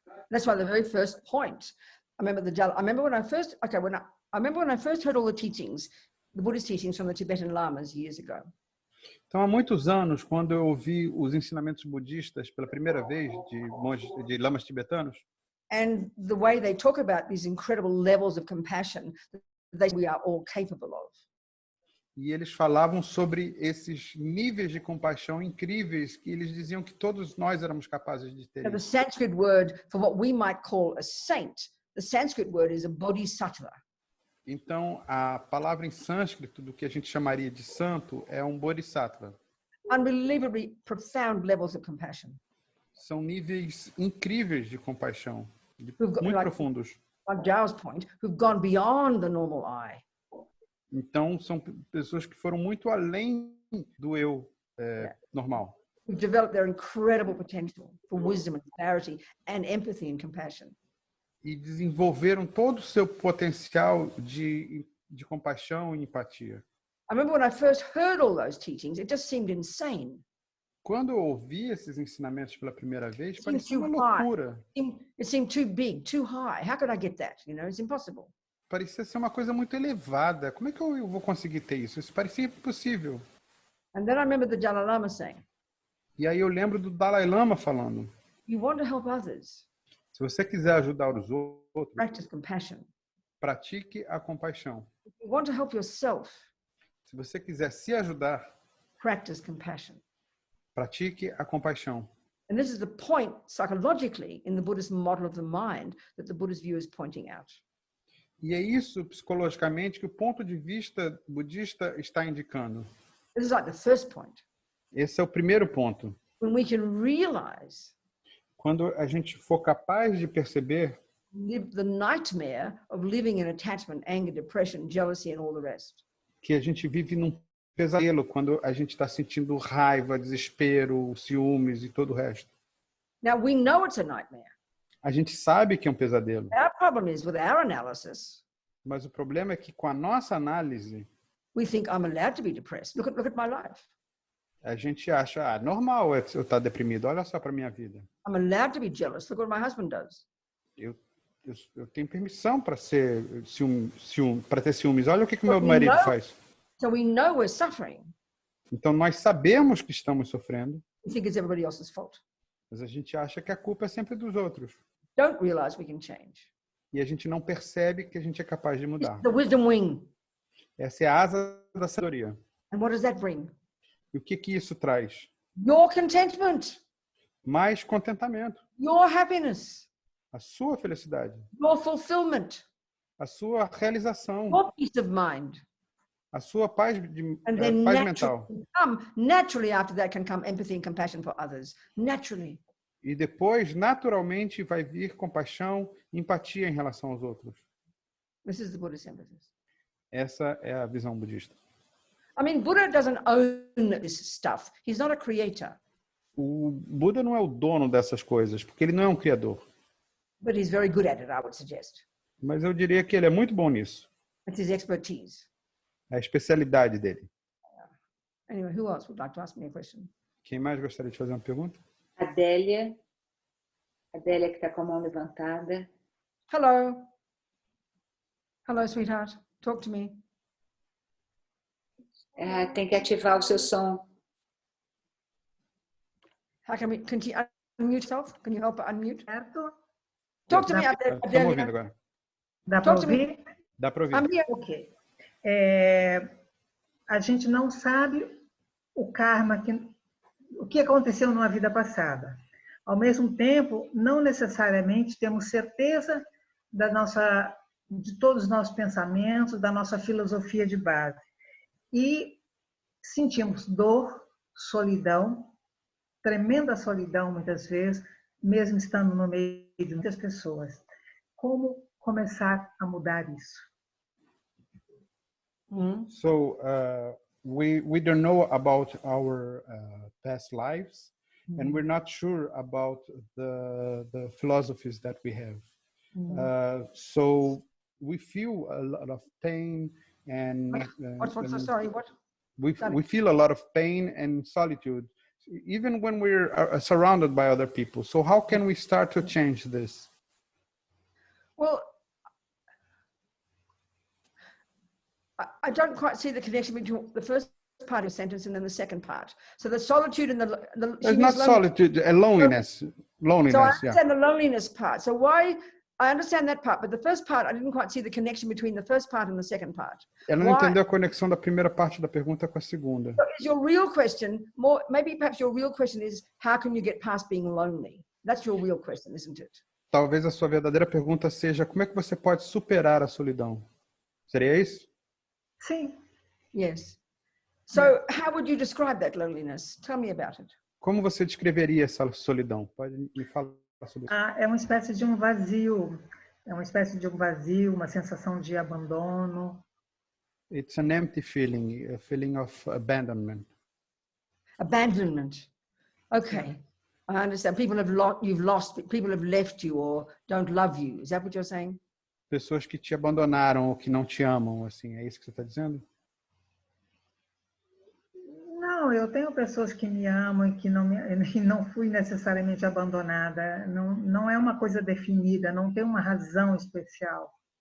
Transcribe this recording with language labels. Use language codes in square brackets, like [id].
[en] That's why the very first point. I remember when I first heard all the teachings, the Buddhist teachings from the Tibetan Lamas years ago. [pt] Então, há muitos anos, quando eu ouvi os ensinamentos budistas pela primeira vez de lamas tibetanos, [en] and the way they talk about these incredible levels of compassion that we are all capable of. [pt] E eles falavam sobre esses níveis de compaixão incríveis que eles diziam que todos nós éramos capazes de ter. [en] Now, the Sanskrit word for what we might call a saint, the Sanskrit word is a bodhisattva. [pt] Então, a palavra em sânscrito do que a gente chamaria de santo é um bodhisattva. [en] Unbelievably profound levels of compassion. [pt] São níveis incríveis de compaixão, muito profundos. [en] Like Zhao's point, who've gone beyond the normal I. [pt] Então, são pessoas que foram muito além do eu normal. [en] Who've developed their incredible potential for wisdom and clarity and empathy and compassion. [pt] E desenvolveram todo o seu potencial de compaixão e empatia. [en] I remember when I first heard all those teachings, it just seemed insane. [pt] Quando eu ouvi esses ensinamentos pela primeira vez, [en] It seemed [pt] parecia [en] too [pt] uma [en] high. [pt] loucura. [en] It seemed too big, too high. How could I get that? It's impossible. [pt] Parecia ser uma coisa muito elevada. Como é que eu vou conseguir ter isso? Isso parecia impossível. [en] And then I remember the Dalai Lama saying, [pt] E aí eu lembro do Dalai Lama falando: [en] you want to help others, [pt] se você quiser ajudar os outros, [en] practice compassion. [pt] pratique a compaixão. [en] If you want to help yourself, [pt] Se você quiser se ajudar, [en] practice compassion. [pt] pratique a compaixão. [en] And this is the point psychologically in the Buddhist model of the mind that the Buddhist view is pointing out. [pt] E é isso, psicologicamente, que o ponto de vista budista está indicando. [en] This is like the first point. [pt] Esse é o primeiro ponto. [en] When we can realize, [pt] Quando a gente for capaz de perceber [en] live the nightmare of living in attachment, anger, depression, jealousy, and all the rest. [pt] que a gente vive num pesadelo, quando a gente está sentindo raiva, desespero, ciúmes e todo o resto. [en] Now we know it's a nightmare. [pt] A gente sabe que é um pesadelo, [en] Our problem is with our analysis, [pt] mas o problema é que com a nossa análise, [en] we think I'm allowed to be depressed. Look at my life. [pt] a gente acha, normal eu estar deprimido, olha só para minha vida. [en] I'm allowed to be jealous. Look what my husband does. [pt] Eu tenho permissão para ser para ter ciúmes. Olha o que meu marido faz. [en] So we know we're suffering. [pt] Então nós sabemos que estamos sofrendo, [en] We think it's everybody else's fault. [pt] mas a gente acha que a culpa é sempre dos outros. [en] Don't realize we can change. [pt] E a gente não percebe que a gente é capaz de [en] This [pt] mudar. [en] is the wisdom wing. [pt] Essa é a asa da sabedoria. [en] And what does that bring? [pt] E o que isso traz? [en] Your contentment, [pt] Mais contentamento, [en] your happiness, [pt] a sua felicidade, [en] your fulfillment, [pt] a sua realização, [en] your peace of mind. [pt] a sua paz [en] And then [pt] paz mental. [en] naturally after that can come empathy and compassion for others. Naturally. [pt] E depois, naturalmente, vai vir compaixão e empatia em relação aos outros. [en] This is the Buddhist emphasis. [pt] Essa é a visão budista. [en] I mean, Buddha doesn't own this stuff. He's not a creator. [pt] O Buda não é o dono dessas coisas, porque ele não é um criador. [en] But he's very good at it, I would suggest. [pt] Mas eu diria que ele é muito bom nisso. [en] It's his expertise. [pt] É a especialidade dele. [en] Anyway, who else would like to ask me a question? [pt] Quem mais gostaria de fazer uma pergunta? Adélia que está com a mão levantada. [en] Hello. Hello, sweetheart. Talk to me. [pt] Tem que ativar o seu som. [en] How can you unmute yourself? Can you help her unmute? [pt] Certo? [en] Talk to me, [pt] Estamos ouvindo [en] Adelia. [pt] agora. Dá para [en] Talk to me. [pt] ouvir? Dá para ouvir. [en] I'm here. Ok. [pt] A gente não sabe o karma, o que aconteceu numa vida passada. Ao mesmo tempo, não necessariamente temos certeza de todos os nossos pensamentos, da nossa filosofia de base. E sentimos dor, solidão, tremenda solidão muitas vezes, mesmo estando no meio de muitas pessoas. Como começar a mudar isso? [en] So we don't know about our past lives, and we're not sure about the philosophies that we have. So we feel a lot of pain and Sorry, what? we feel a lot of pain and solitude, even when we're surrounded by other people. So how can we start to change this? Well, I don't quite see the connection between the first part of the sentence and then the second part. So the solitude and the It's not solitude, loneliness. Loneliness, so I yeah. understand the loneliness part. So why, I understand that part, but the first part, I didn't quite see the connection between the first part and the second part. [pt] Ela não entendeu a conexão da primeira parte da pergunta com a segunda. [en] So is your real question, maybe perhaps your real question is, how can you get past being lonely? That's your real question, isn't it? [pt] Talvez a sua verdadeira pergunta seja, como é que você pode superar a solidão? Seria isso? Sim. [en] Yes. So how would you describe that loneliness? Tell me about it. [pt] Como você descreveria essa solidão? Pode me falar sobre isso. É uma espécie de um vazio. É uma espécie de um vazio, uma sensação de abandono. [en] It's an empty feeling, a feeling of abandonment. Abandonment. Okay. I understand. People have people have left you or don't love you. Is that what you're saying? [pt] Pessoas que te abandonaram ou que não te amam, assim, é isso que você está dizendo? Não, Não, eu tenho pessoas que me amam e que não fui necessariamente abandonada. Não é uma coisa definida, não tem uma razão especial.